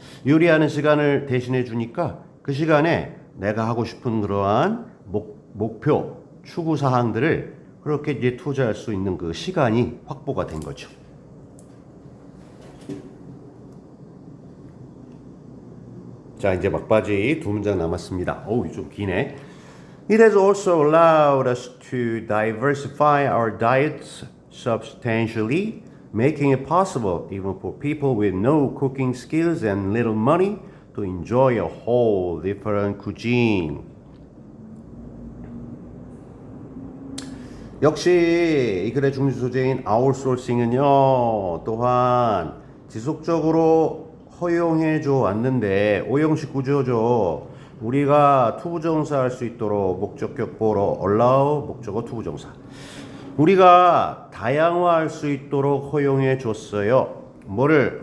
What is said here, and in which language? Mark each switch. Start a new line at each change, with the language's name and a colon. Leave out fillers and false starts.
Korean: 요리하는 시간을 대신해 주니까 그 시간에 내가 하고 싶은 그러한 목표 추구 사항들을 그렇게 이제 투자할 수 있는 그 시간이 확보가 된 거죠. 자, 이제 막바지 두 문장 남았습니다. 어우, 좀 기네.
English: It has also allowed us to diversify our diets substantially, making it possible even for people with no cooking skills and little money to enjoy a whole different cuisine.
Korean: 역시 이 글의 중심 소재인 아웃소싱은요 또한 지속적으로 허용해 줘 왔는데 오형식 구조죠. 우리가 투부정사 할 수 있도록 목적격 보러 allow 목적어 투부정사 우리가 다양화할 수 있도록 허용해 줬어요. 뭐를?